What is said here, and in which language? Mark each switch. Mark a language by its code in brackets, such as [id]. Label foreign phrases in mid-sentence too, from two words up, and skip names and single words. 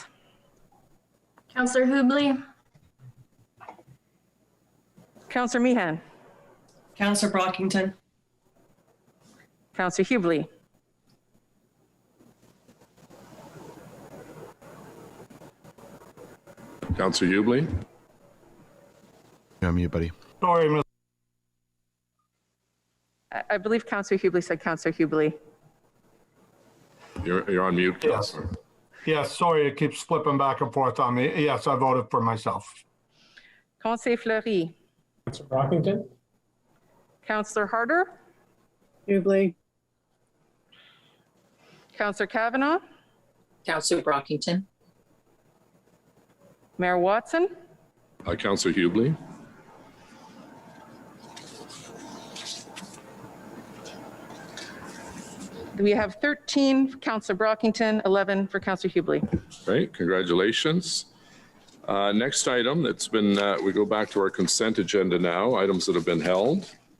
[en] Councillor Hubley. Councillor Meehan. Councillor Brockington. Councillor Hubley. Councillor Hubley. You're on mute, buddy. Sorry, Ms. I believe Councillor Hubley said Councillor Hubley. You're on mute, Councillor. Yes, sorry, it keeps flipping back and forth on me. Yes, I voted for myself. Conseil Fleury. Councillor Brockington. Councillor Harder. Hubley. Councillor Kavanagh. Councillor Brockington. Mayor Watson. Councillor Hubley. We have 13 for Councillor Brockington, 11 for Councillor Hubley. Great, congratulations. Next item, we go back to our consent agenda now, items that have been held.